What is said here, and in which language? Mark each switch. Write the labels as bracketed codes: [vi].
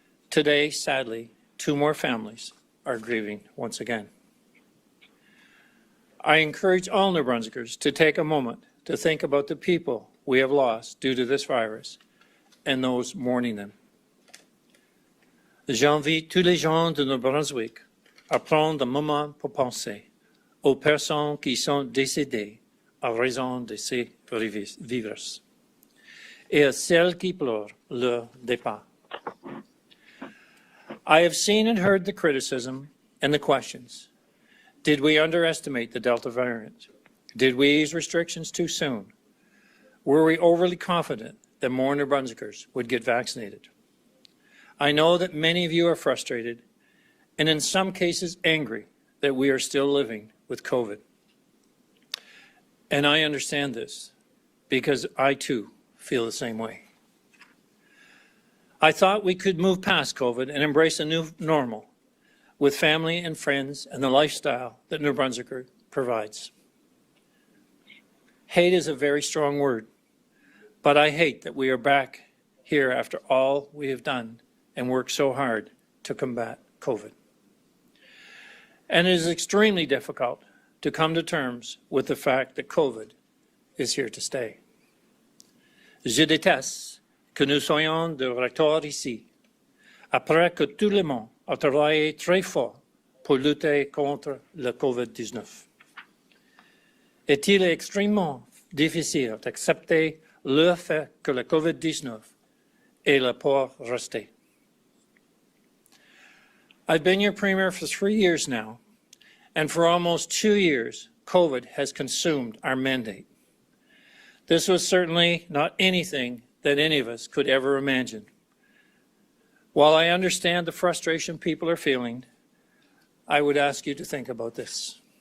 [en] Today, sadly, 2 more families are grieving once again. I encourage all New Brunswickers to take a moment to think about the people we have lost due to this virus and those mourning them. [fr] J'invite tous les gens de New Brunswick à prendre un moment pour penser aux personnes qui sont décédées à raison de ces virus et à celles qui pleurent leur départ. [en] I have seen and heard the criticism and the questions. Did we underestimate the Delta variant? Did we ease restrictions too soon? Were we overly confident that more New Brunswickers would get vaccinated? I know that many of you are frustrated and in some cases angry that we are still living with COVID. And I understand this because I too feel the same way. I thought we could move past COVID and embrace a new normal with family and friends and the lifestyle that New Brunswick provides. Hate is a very strong word, but I hate that we are back here after all we have done and worked so hard to combat COVID. And it is extremely difficult to come to terms with the fact that COVID is here to stay. [fr] Je déteste que nous soyons de retour ici, après que tout le monde a travaillé très fort pour lutter contre le COVID-19. Est-il extrêmement difficile d'accepter le fait que le COVID-19 est là pour rester? [en] I've been your Premier for 3 years now, and for almost 2 years, COVID has consumed our mandate. This was certainly not anything that any of us could ever imagine. While I understand the frustration people are feeling, I would ask you to think about this.